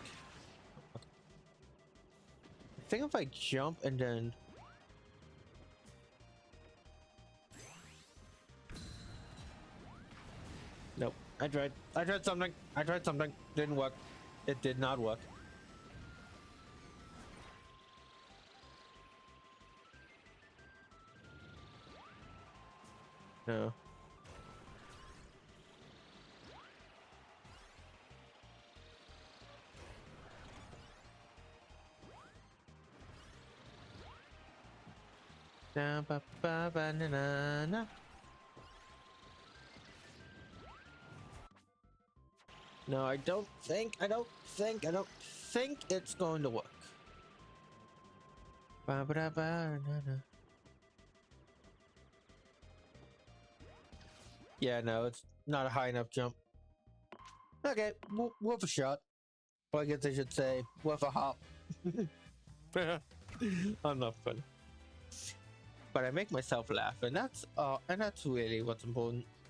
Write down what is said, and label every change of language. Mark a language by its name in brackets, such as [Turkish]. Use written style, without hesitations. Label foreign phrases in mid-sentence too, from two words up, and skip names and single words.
[English] I think if I jump and then nope. I tried something. Didn't work. It did not work. No. Na, ba, ba, ba, na, na, na. No, I don't think it's going to work. Ba, ba, da, ba, na, na. Yeah, no, it's not a high enough jump. Okay, worth a shot. Or I guess I should say, worth a hop. I'm not funny. But I make myself laugh, and that's really what's important.